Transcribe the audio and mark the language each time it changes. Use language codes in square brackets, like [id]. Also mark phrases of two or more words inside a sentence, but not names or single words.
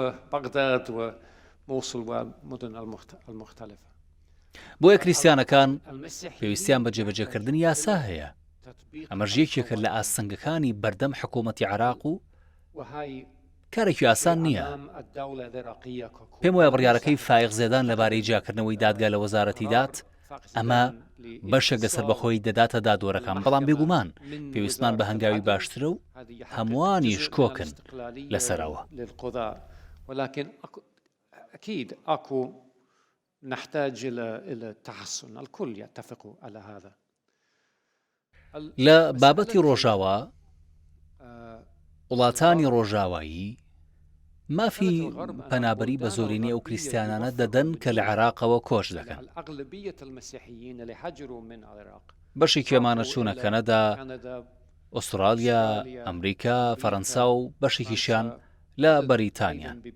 [ckb] بۆیە کریسیانەکان پێویستیان بە جێبەجێکردنی یاسا هەیە ئەمەش یەکێکە لە ئاسنگەکانی بەردەم حکوومەتی عێراق و کارێکی ئاسان نییە پێم وایە بڕیارەکەی فایق زێدان لەبارەی جیاکردنەوەی دادگا لە وەزارەتی دات ئەمە بەشێک لەسەر بەخۆی دەداتە دادوەرەکان بەڵام بێگومان پێویستمان بە هەنگاوی باشترە و هەمووانیش کۆکن لەسەرەوە [ar] نحتاج إلى التحسن الكل يتفق على هذا [ckb] لە بابەتی ڕۆژاوا وڵاتانی ڕۆژاوایی مافی پەنابەری بە زۆرینی ئەو کریسیانانە دەدەن کە لە عێراقەوە کۆچ دەکەن بەشی کێمانە چوونە کەنەدا ئوسترالیا ئەمریکا فەڕەنسا و بەشێکیشیان لە بەریتانیا